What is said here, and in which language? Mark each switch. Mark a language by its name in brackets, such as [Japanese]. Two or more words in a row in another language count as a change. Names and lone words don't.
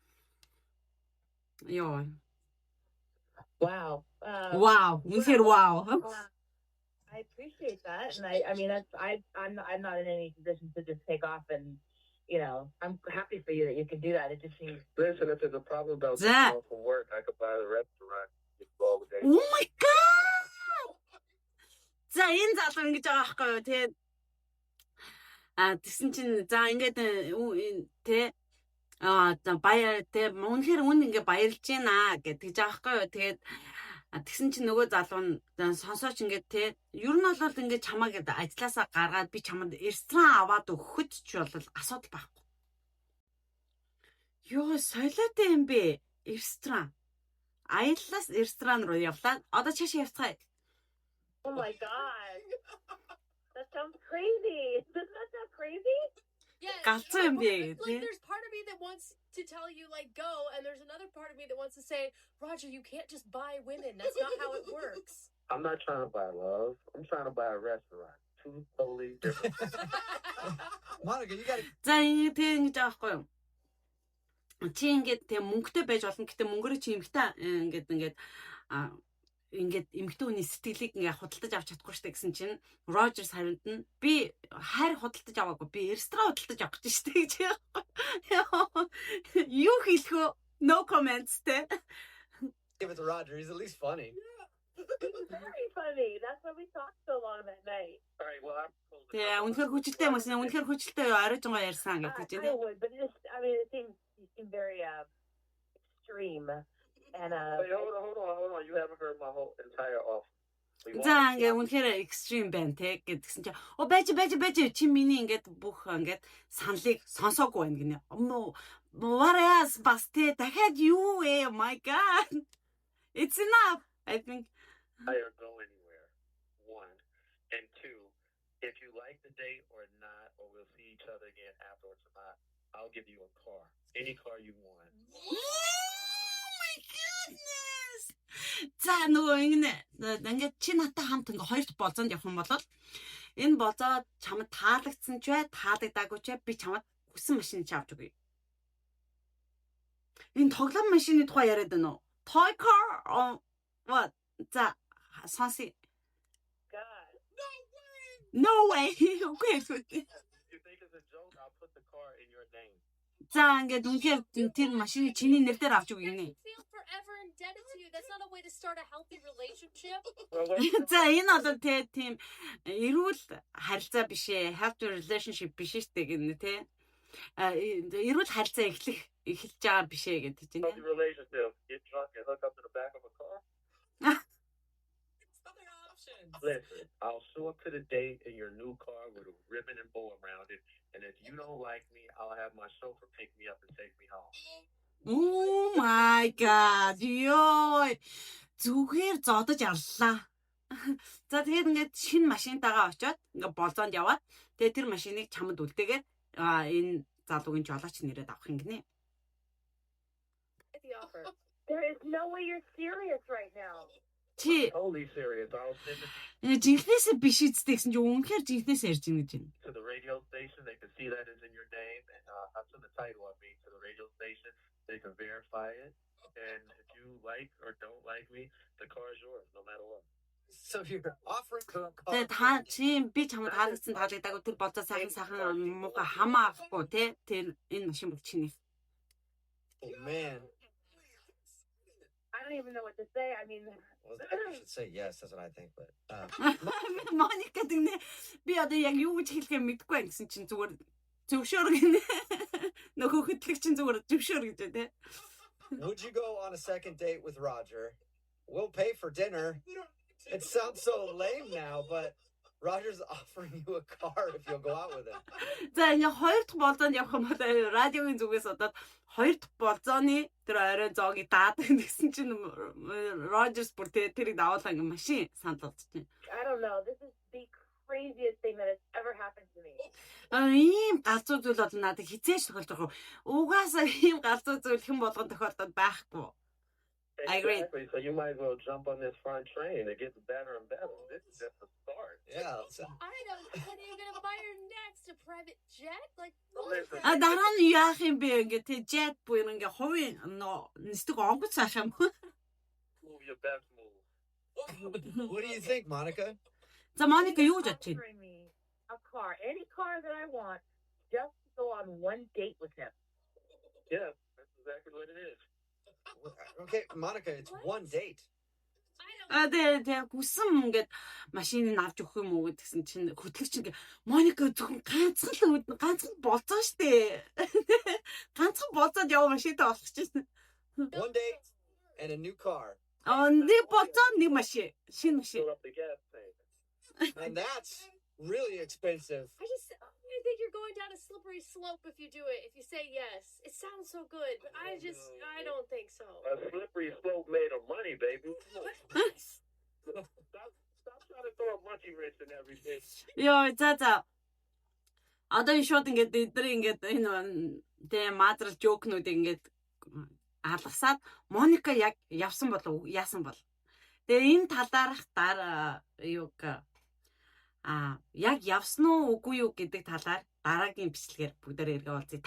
[Mongolian] Йоо. [English] Wow. [Mongolian] Wow. Үнэхээр wow. [English] I appreciate that, and I mean, I'm not in any position to just take off, and you know, I'm happy for you that you can do that. It just seems. Listen, if there's a problem about Zach. getting home from work, I could buy the restaurant. Just go over there. Oh my god. [Mongolian] За энэ залуу ингэж байгаа байхгүй юу. Тэгээд тэгсэн чинь за ингээд тий за баяр тий үнэхээр ингээ баярлж байна гэж байгаа байхгүй юу. Тэгээд тэгсэн чинь нөгөө залуу нь сонсооч ингээд тий ер нь бол ингээд чамаа гэдэг ажилласаа гаргаад би чамд ресторан аваад өгөхөд ч бол асуудал байхгүй. Йоо солиотой юм бэ? Ресторан. Аяллаас ресторан руу явлаа. Одоо чаашаа явцгаая. [English] Oh my god, that sounds crazy. Doesn't that sound crazy? Yeah. [Mongolian] Галзуу юм бэ? [English] Like, there's part of me that wants to tell you, like, go, and there's another part of me that wants to say, Roger, you can't just buy women. That's not how it works. I'm not trying to buy love. I'm trying to buy a restaurant. two totally different. Monica, you gotta. [Mongolian] За ингэ ингэж байгаа байхгүй юу? Чи ингээд тэг мөнгөтэй байж болно. Гэтэ мөнгөөр чи эмгтэй ингээд эмгтэй хүний сэтгэлийг ингээ худалдаж авч чадахгүй штэ гэсэн чинь Rogers хариунд нь би хайр худалдаж аваагүй. Би ресторан худалдаж авах гэж штэ гэж. Юу хэлэх вэ? [English] No comments те. Give it to Roger. He's at least funny. Very funny. That's why we talked so long that night. All right, well, I'm supposed to. [Mongolian] Тэг үнэхээр хүчтэй юм байна. Үнэхээр хүчтэй оройжгоо ярьсан гэж [English] I would, but it seemed very extreme. And Wait, hold on. You haven't heard my whole entire offer. [Mongolian] За ингээ үнэхээр extreme байна те гэдгсэн чинь байж чи миний ингээд бүх ингээд саналыг сонсоогүй байна гинэ. [English] What else [Mongolian] бас те дахиад юу [English] oh my god. It's enough. I think I don't go anywhere. One. And two, if you like the date or not, or we'll see each other again afterwards or not, I'll give you a car. Any car you want. goodness. [Mongolian] За нөгөө ингээд чи надтай хамт ингээ хоёрт болзонд явах юм бол энэ болзоо чамд таалагдсан ч бай, таалагдаагүй ч би чамд хүссэн машин чи авч өгье. Энэ тоглоом машины тухай яриад байна уу? [English] Toy car what? [Mongolian] За сонси. [English] God. No way. Okay. If you think it's a joke, I'll put the car in your name. [Mongolian] За ингээд үнэхээр тэр машины чиний нэр дээр авч өгье гинэ. [English] Forever indebted to you. That's not a way to start a healthy relationship. [Mongolian] За энэ бол тийм эрүүл харилцаа биш ээ. [English] Healthy relationship [Mongolian] биш штэ гэнэ те. Эрүүл харилцаа эхэлж байгаа биш ээ гэдэг чинь. [English] Healthy relationship. Get drunk and hook up to the back of a car. Listen, I'll show up to the date in your new car with a ribbon and bow around it, and if you don't like me, I'll have my chauffeur pick me up and take me home. Oh my god. [Mongolian] Ёо. Зүгээр зодож аллаа. За тэгээд ингээд шинэ машинтайгаа очиод ингээд болзоонд яваад тэгээд тэр машиныг чамд үлдээгээд энэ залуугийн жолооч нэрээд авах юм гинэ. [English] The offer. There is no way you're serious right now. [Mongolian] Чи [English] Totally serious. I'll send it [Mongolian] жинхнээсээ биш үсттэй гэсэн чинь үнэхээр жинхнээс ярьж ийн гэж байна. [English] to the radio station. They can see that it's in your name, and I'll send the title of me to the radio station. They can verify it, and if you like or don't like me, the car is yours, no matter what. So you're offering to a car. [Mongolian] Тэгээд та чи би чамд таалагдсан таалагдаагүй тэр болзоо сайхан муухай хамаахгүй те тэр энэ машин бол чиний. [English] Oh, man. I don't even know what to say. I mean, Well, I should say yes. That's what I think. But [Mongolian] Моника гэнэ би одоо яг юу гэж хэлэхээ мэдэхгүй байх гэсэн чинь зүгээр зөвшөөр гэнэ. Нөхөө хөтлөг чинь зүгээр зөвшөөр гэж те. [English] would you go on a second date with Roger? We'll pay for dinner. It sounds so lame now, but Roger's offering you a car if you'll go out with him. [Mongolian] За энэ хоёр дахь болзоонд явах юм бол радиогийн зүгээс одоо хоёр дахь болзооны тэр орой зоогийг даад гэсэн чинь Rogers бүр тэрийг давуулаа ингээ машин санал болчихсон. [English] I don't know. This is the craziest thing that has ever happened to me. [Mongolian] Ийм галзуу зүйл бол надад хизээж тохиолж байгаа. Угаасаа ийм галзуу зүйл хэн болгон тохиолдоод байхгүй. [English] I agree. Exactly. So you might as well jump on this front train. It gets better and better. This is just the start. Yeah. So, I don't. When are you gonna buy her next a private jet? Like, Listen. [Mongolian] Дараа нь яах юм бэ ингээ тий jet буюу ингээ хувийн нэстэг онгоц цааш юм. [English] Move your best move. what do you think, Monica? [Mongolian] За Моника юу гэж бодож байна? [English] Offering me a car, any car that I want, just to go on one date with him. Yeah, that's exactly what it is. Okay, Monica, it's one date. I don't. [Mongolian] Тэгээ хүссэн ингээд машиныг авч өгөх юм уу гэдгсэн чинь хөтлөгч ингээ Моника зөвхөн ганцхан болцоо штэ. Ганцхан болцоод яв машинтай болох чинь. [English] One date and a new car. [Mongolian] Нэг болцоо нэг машин, шинэ машин. [English] Fill up the gas tank. And that's really expensive. I think you're going down a slippery slope if you do it. If you say yes, it sounds so good, but I don't think so. A slippery slope made of money, baby. Stop trying to throw a monkey wrench in everything. [Mongolian] Йоо за. Одоо энэ шууд ингээд эдгээр ингээд энэ тэ мадрал жокнуудыг ингээд алгасаад Моника яг явсан болов яасан бол. Тэгээ энэ талаарх дараа юуг яг явсан уу үгүй юу гэдэг талаар дараагийн бичлэгээр бүгдээрээ эргээ уулзъя.